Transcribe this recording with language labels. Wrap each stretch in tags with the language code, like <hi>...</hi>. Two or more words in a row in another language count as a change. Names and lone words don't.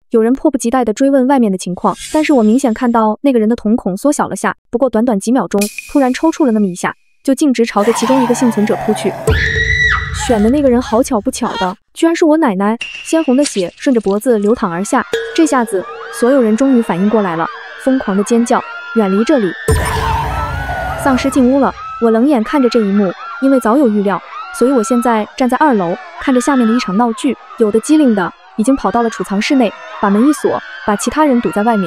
<zh>有人迫不及待地追問外面的情況，但是我明顯看到那個人的瞳孔縮小了下，不過短短幾秒鐘，突然抽搐了那麼一下，就徑直朝着其中一個幸存者撲去。選的那個人好巧不巧的，居然是我奶奶，鮮紅的血順着脖子流淌而下。這下子，所有人終於反應過來了，瘋狂的尖叫，遠離這裡。喪屍進屋了，我冷眼看着這一幕，因為早有預料，所以我現在站在2樓，看着下面的一場鬧劇。有的機靈的已經跑到了儲藏室內，把門一鎖，把其他人堵在外面。</zh>